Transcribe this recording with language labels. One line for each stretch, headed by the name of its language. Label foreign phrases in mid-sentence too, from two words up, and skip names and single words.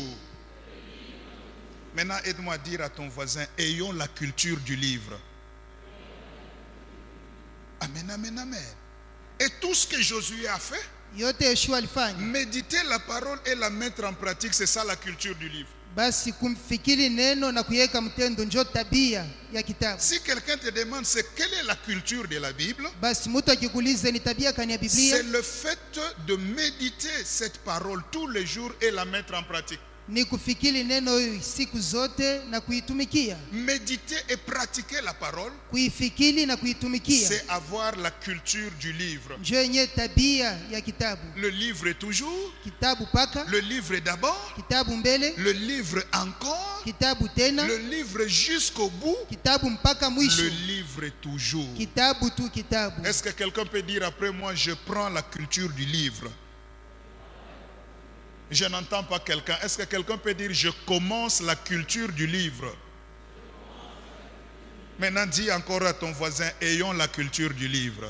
French: Maintenant, aide-moi à dire à ton voisin, ayons la culture du livre. Amen, amen, amen. Et tout ce que Josué a fait,
Swahili: Yote Yeshua alifanya,
French: méditer la parole et la mettre en pratique, c'est ça la culture du livre.
Swahili: basi kumfikiri neno na kuiweka mtendo njo tabia ya kitabu.
French: Si quelqu'un te demande c'est quelle est la culture de la Bible,
Swahili: Basi mtu akikuuliza ni tabia kani ya Biblia,
French: c'est le fait de méditer cette parole tous les jours et la mettre en pratique.
Swahili: ni kufikiri neno siku zote na kuitumikia.
French: Méditer et pratiquer la parole,
Swahili: Kuifikiri na kuitumikia
French: c'est avoir la culture du livre.
Swahili: njo yenye tabia ya kitabu.
French: Le livre toujours,
Swahili: Kitabu paka,
French: le livre d'abord,
Swahili: kitabu mbele,
French: le livre encore,
Swahili: kitabu tena,
French: le livre jusqu'au bout,
Swahili: kitabu mpaka mwisho,
French: le livre toujours.
Swahili: kitabu tu kitabu.
French: Est-ce que quelqu'un peut dire après moi, je prends la culture du livre? Je n'entends pas quelqu'un. Est-ce que quelqu'un peut dire, je commence la culture du livre? Maintenant, dis encore à ton voisin, ayons la culture du livre.